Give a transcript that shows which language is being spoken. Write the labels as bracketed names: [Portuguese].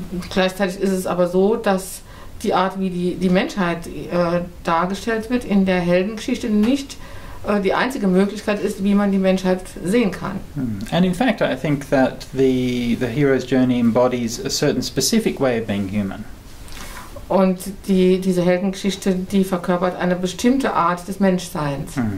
[German] Gleichzeitig ist es aber so, dass die Art, wie die Menschheit dargestellt wird in der Heldengeschichte, nicht die einzige Möglichkeit ist, wie man die Menschheit sehen kann. [English] And in fact, I think that the hero's journey embodies a certain specific way of being human. [German] Und diese Heldengeschichte, die verkörpert eine bestimmte Art des Menschseins.